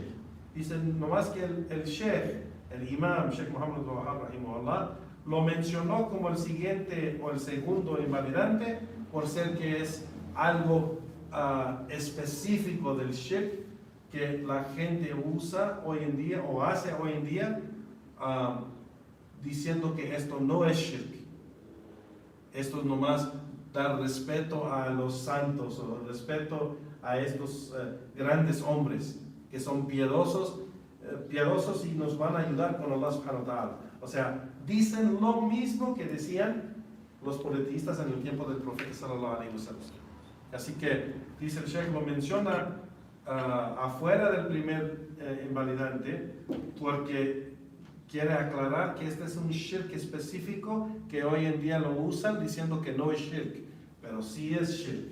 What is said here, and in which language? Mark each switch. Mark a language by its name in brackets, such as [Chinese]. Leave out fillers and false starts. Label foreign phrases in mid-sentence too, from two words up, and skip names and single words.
[Spanish] Dice nomás que el Sheikh, el Imam Sheikh Muhammad al-Wahhab rahimahullah, lo mencionó como el siguiente o el segundo invalidante por ser que es algo específico del shirk que la gente usa hoy en día o hace hoy en día, diciendo que esto no es shirk. Esto es nomás dar respeto a los santos o respeto a estos grandes hombres que son piadosos y nos van a ayudar con Allah [Arabic] سبحانه وتعالى. [Spanish] O sea, dicen lo mismo que decían los politeístas en el tiempo del profeta [Arabic] صلى الله عليه وسلم. [Spanish] Así que, dice el Sheikh, lo menciona afuera del primer invalidante, porque quiere aclarar que este es un shirk específico que hoy en día lo usan diciendo que no es shirk, pero sí es shirk.